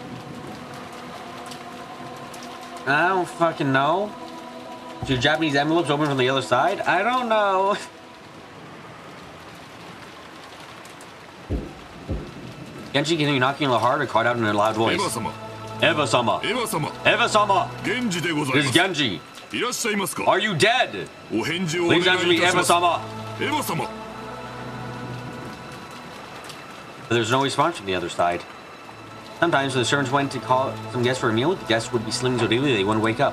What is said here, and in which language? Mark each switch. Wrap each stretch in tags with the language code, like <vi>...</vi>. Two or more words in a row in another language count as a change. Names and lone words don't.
<en>I don't fucking know. Do Japanese envelopes open from the other side? I don't know. Genji continued knocking a little harder and called out in a loud voice. Eva-sama. Eva-sama. Eva-sama. This is Genji. Are you dead? Please answer me, Eva-sama. Eva-sama. But there's no response from the other side. Sometimes when the servants went to call some guests for a meal, the guests would be sleeping so deeply they wouldn't wake up.</en>